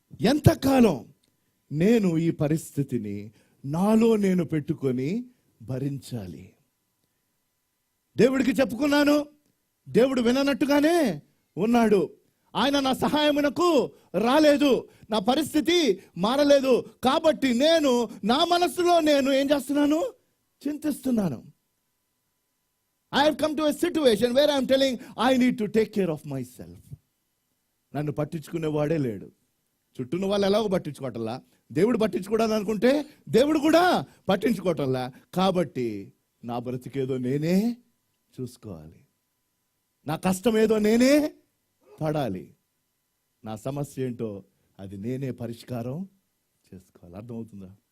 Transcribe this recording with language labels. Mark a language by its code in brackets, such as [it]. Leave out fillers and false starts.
[te] ఎంతకాలం నేను ఈ పరిస్థితిని నాలో నేను పెట్టుకొని భరించాలి? దేవుడికి చెప్పుకున్నాను, దేవుడు విననట్టుగానే ఉన్నాడు. ఆయన నా సహాయమునకు రాలేదు, నా పరిస్థితి మారలేదు. కాబట్టి నేను నా మనసులో నేను ఏం చేస్తున్నాను? చింతిస్తున్నాను. [en] I have come to a situation where I am telling I need to take care of myself. [te] నన్ను పట్టించుకునేవాడే లేడు. చుట్టూన్న వాళ్ళు ఎలాగో పట్టించుకోవటంలా, దేవుడు పట్టించుకోవడానికి అనుకుంటే దేవుడు కూడా పట్టించుకోవటంలా. కాబట్టి నా బ్రతికేదో నేనే చూసుకోవాలి, నా కష్టం ఏదో నేనే పడాలి, నా సమస్య ఏంటో అది నేనే పరిష్కారం చేసుకోవాలి. అర్థమవుతుందా?